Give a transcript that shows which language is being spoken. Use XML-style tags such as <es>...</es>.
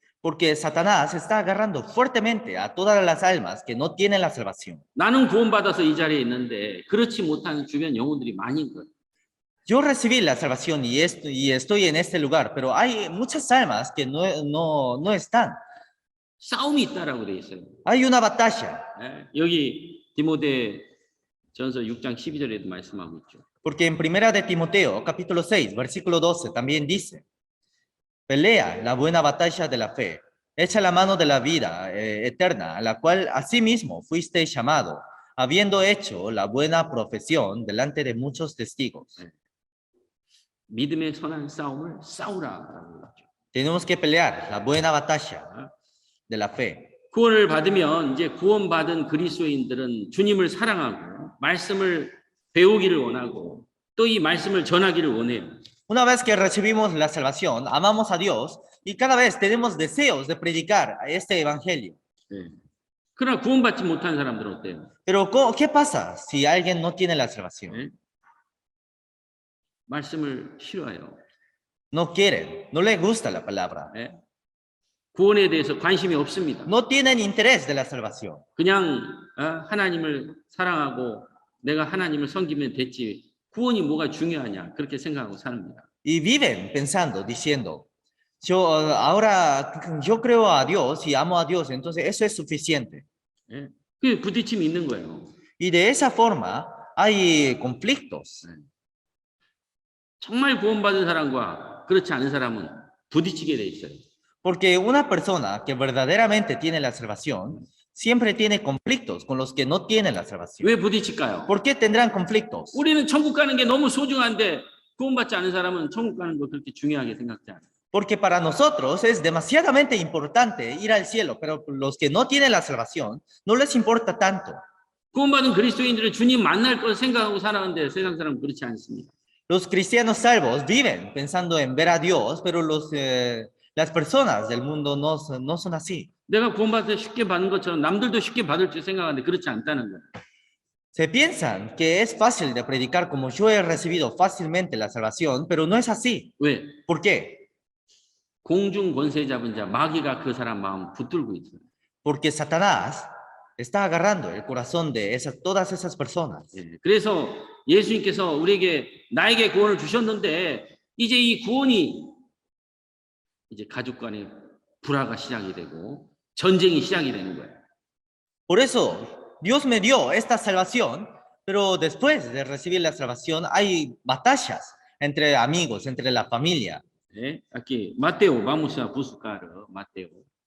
<es>Porque Satanás está agarrando fuertemente a todas las almas que no tienen la salvación.</es> <ko>나는 구원받아서 이 자리에 있는데 그렇지 못한 주변 영혼들이 많은 거예요.</ko> <es>Yo recibí la salvación y estoy en este lugar, pero hay muchas almas que no están.</es> <ko>싸움이 있다라고 돼 있어요.</ko> <es>Hay una batalla.</es> <ko>여기 디모데전서 6장 12절에도 말씀하고 있죠.</ko> <es>Porque en primera de Timoteo, capítulo 6, versículo 12, también dice, pelea la buena batalla de la fe, echa la mano de la vida eterna, a la cual asimismo fuiste llamado, habiendo hecho la buena profesión delante de muchos testigos.</es> <ko>믿음의 선한 싸움을 싸우라라고 했죠.</ko> <es>Tenemos que pelear la buena batalla de la fe.</es> <ko>구원을 받으면 이제 구원받은 그리스도인들은 주님을 사랑하고 말씀을 배우기를 원하고 또 이 말씀을 전하기를 원해요.</ko> <es>Una vez que recibimos la salvación, amamos a Dios y cada vez tenemos deseos de predicar este evangelio.</es> <ko>네. 그러나 구원받지 못한 사람들은 어때요?</ko> <es>Pero ¿qué pasa si alguien no tiene la salvación?</es> <ko>네? 말씀을 싫어해요.</ko> <es>No quieren, no les gusta la palabra.</es> <ko>네? 구원에 대해서 관심이 없습니다.</ko> <es>No tienen interés de la salvación.</es> <ko>그냥 하나님을 사랑하고 내가 하나님을 섬기면 됐지 구원이 뭐가 중요하냐 그렇게 생각하고 삽니다.</ko> <es>Y viven pensando, diciendo, yo creo a Dios y amo a Dios, entonces eso es suficiente.</es> <ko>네? 그 부딪힘이 있는 거예요.</ko> <es>Y de esa forma hay conflictos.</es> <ko>정말 구원받은 사람과 그렇지 않은 사람은 부딪히게 돼 있어요.</ko> <es>Porque una persona que verdaderamente tiene la salvación siempre tiene conflictos con los que no tienen la salvación.</es> <ko>왜 부딪힐까요?</ko> <es>¿Por qué tendrán conflictos?</es> <ko>우리는 천국 가는 게 너무 소중한데 구원받지 않은 사람은 천국 가는 거 그렇게 중요하게 생각지 않아요.</ko> <es>Porque para nosotros es demasiadamente importante ir al cielo, pero los que no tienen la salvación no les importa tanto.</es> <ko>구원받은 그리스도인들은 주님 만날 걸 생각하고 살아가는데 세상 사람은 그렇지 않습니다.</ko> <es>Los cristianos salvos viven pensando en ver a Dios, pero las personas del mundo no son así.</es> <ko>내가 구원받아서 쉽게 받는 것처럼 남들도 쉽게 받을 줄 생각하는데 그렇지 않다는 거예요.</ko> <es>Se piensan que es fácil de predicar como yo he recibido fácilmente la salvación, pero no es así.</es> <ko>왜?</ko> <es>¿Por qué?</es> <ko>공중 권세 잡은 자 마귀가 그 사람 마음 붙들고 있어요.</ko> <es>Porque Satanás está agarrando el corazón de todas esas personas.</es> <ko>예, 그래서 예수님께서 나에게 구원을 주셨는데 이제 이 구원이 이제 가족 간의 불화가 시작이 되고 전쟁이 시작이 되는 거예요.</ko> <es>Por eso Dios me dio esta salvación, pero después de recibir la salvación hay batallas entre amigos, entre la familia. 예, aquí Mateo, vamos a buscar Mateo.</es>